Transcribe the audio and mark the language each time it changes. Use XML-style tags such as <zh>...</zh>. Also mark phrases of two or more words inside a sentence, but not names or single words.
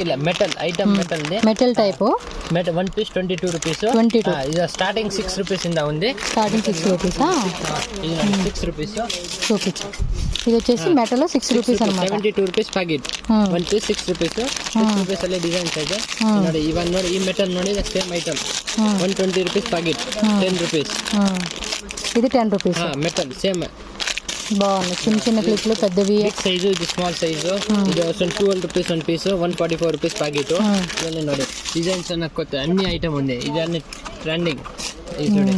<en>metal item, metal type.</en> <te>1 పీస్ 22 రూపీస్. ఇది</te> <en>starting 6 rupees</en> <te>ఇందా ఉంది.</te> <en>starting 6 rupees. 6 రూపీస్</en> <te>చూపించు. ఇది వచ్చేసి మెటల్ 6 రూపీస్ అనమాట.</te> <en>72 rupees packet. 1 piece 6 rupees. 6 rupees</en> <kn>ಅಲ್ಲಿ ಡಿಸೈನ್ಸ್ ಇದೆ ನೋಡಿ. ಇವನ್ ನೋಡಿ, ಈ ಮೆಟಲ್ ನೋಡಿ,</kn> <en>same item 120 rupees packet, 10 rupees.</en> <te>ఇది 10 రూపీస్.</te> <en>metal same</en> <te>బాగుంది. చిన్న చిన్న క్లిప్లు, పెద్దవి,</te> <en>big size,</en> <te>ఇది</te> <en>small size.</en> <te>ఇది</te> <en>12 rupees 1 piece, 144 rupees packet.</en> <te>ఇవన్నీ ನೋಡಿ డిజైన్స్ అన్న కొత్త అన్ని ఐటమ్ ఉంది. ఇది అన్ని ట్రెండింగ్. ఇది చూడండి</te>